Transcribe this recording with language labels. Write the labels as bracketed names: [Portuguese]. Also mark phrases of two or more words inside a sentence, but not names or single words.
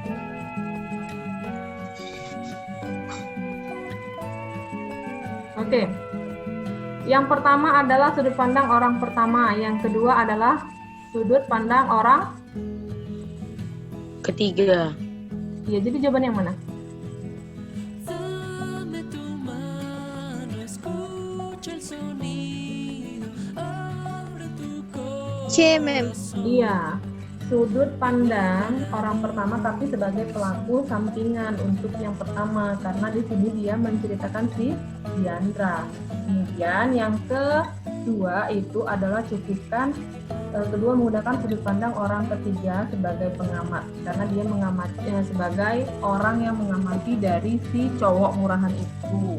[Indonesian] Oke. Yang pertama adalah sudut pandang orang pertama, yang kedua adalah sudut pandang orang Ketiga. ya. Jadi jawaban yang mana? [Spanish] Dame tu mano, escucha el sonido, abre tu [Indonesian] C, Mem. Iya, sudut pandang orang pertama tapi sebagai pelaku sampingan untuk yang pertama, karena di sini dia menceritakan si Diandra. Kemudian yang kedua itu adalah cukupkan kedua menggunakan sudut pandang orang ketiga sebagai pengamat, karena dia mengamati sebagai orang yang mengamati dari si cowok murahan itu.